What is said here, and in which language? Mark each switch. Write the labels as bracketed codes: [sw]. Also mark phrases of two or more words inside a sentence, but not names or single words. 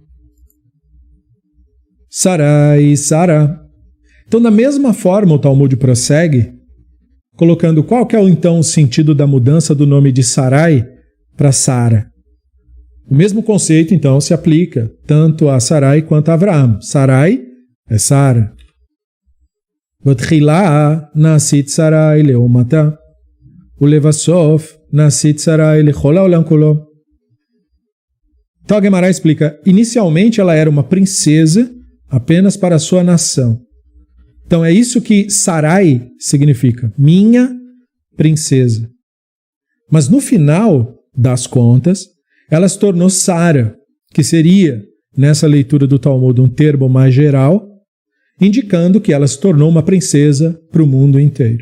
[pt] Sarai, Sara. Então, da mesma forma, o Talmud prossegue, colocando qual que é então o sentido da mudança do nome de Sarai para Sara. O mesmo conceito, então, se aplica tanto a Sarai quanto a Avraham. Sarai é Sara. [he] ותחילה נעשית Sarai לאומתה, ולבסוף נעשית Sarai לכל העולם כולו. [pt] Então a Gemara explica, inicialmente ela era uma princesa apenas para a sua nação. Então é isso que Sarai significa, minha princesa. Mas no final das contas, ela se tornou Sara, que seria, nessa leitura do Talmud, um termo mais geral, indicando que ela se tornou uma princesa para o mundo inteiro.